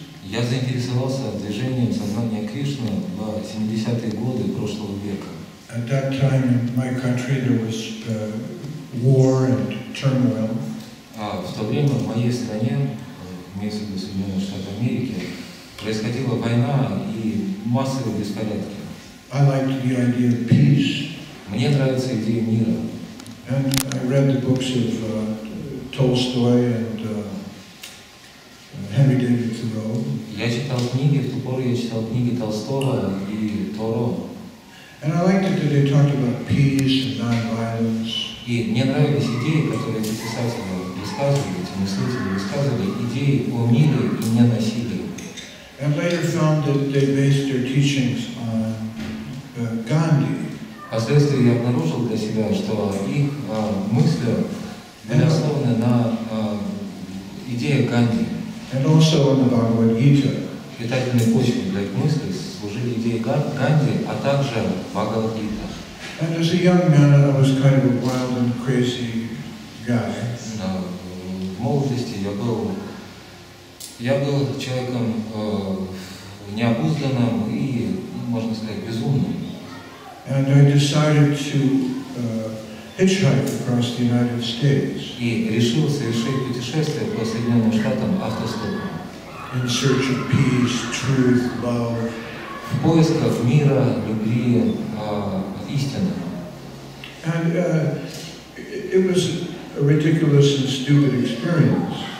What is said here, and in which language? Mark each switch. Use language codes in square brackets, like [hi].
[ru] Я заинтересовался движением сознания Кришны в 70-е годы прошлого века. [en] At that time in my country there was war and turmoil. [ru] В то время в моей стране, имеется в виду Соединенные Штаты Америки, происходила война и массовые беспорядки. [en] I liked the idea of peace. [ru] Мне нравится идея мира. [en] And I read the books of Tolstoy and Henry David Thoreau. [ru] Я читал книги, в ту пору я читал книги Толстого и Торо. [en] And I liked it that they talked about peace and non-violence. [ru] И мне нравились идеи, которые эти писатели высказывали, эти мыслители высказывали, идеи о мире и ненасилии. [en] And later found that they based their teachings on Gandhi. [ru] Впоследствии я обнаружил для себя, что их мысли были основаны на идеях Ганди. [en] And also on the Bhagavad Gita. [ru] Питательной почвой для их мыслей служили идеи Ганди, а также Бхагавад-гита. [en] And as a young man, I was kind of a wild and crazy guy. [ru] В молодости я был человеком необузданным и, можно сказать, безумным. [en] And I decided to hitchhike across the United States. [ru] И решил совершить путешествие по Соединенным Штатам автостопом. [en] In search of peace, truth, love. [ru] В поисках мира, любви, истины. [en] And it was a ridiculous and stupid experience.